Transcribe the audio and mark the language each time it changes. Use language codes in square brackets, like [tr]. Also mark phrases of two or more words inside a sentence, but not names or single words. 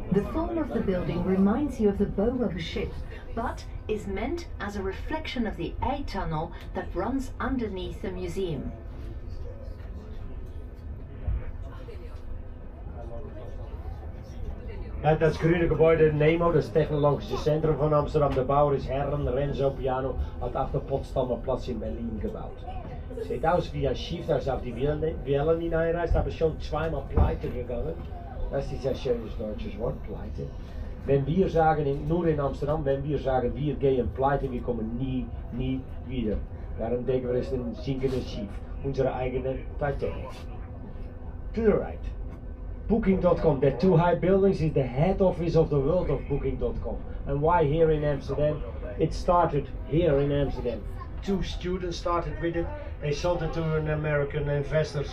[en] The form of the building reminds you of the bow of a ship, but is meant as a reflection of the A tunnel that runs underneath the museum. [nl] Dat groene gebouw, NEMO, dat is het technologische centrum van Amsterdam. De bouwer is Herren Renzo Piano, had [de] auf der Potsdamer Platz in Berlin gebaut. Sieht aus wie ein Schiff, das auf die Wellen hineinreist, aber schon zweimal pleite gegangen. Das ist ein schönes deutsches Wort, pleite. Wenn wir sagen, nur in Amsterdam, wenn wir sagen, wir gehen pleite, wir kommen nie wieder. [nl] Daarom denken [de] wir, es ist ein sinkendes Schiff, unsere eigene Titanic. [en] To the right. Booking.com, that 2 high buildings is the head office of the world of Booking.com. And why here in Amsterdam? It started here in Amsterdam. 2 students started with it. They sold it to an American investors.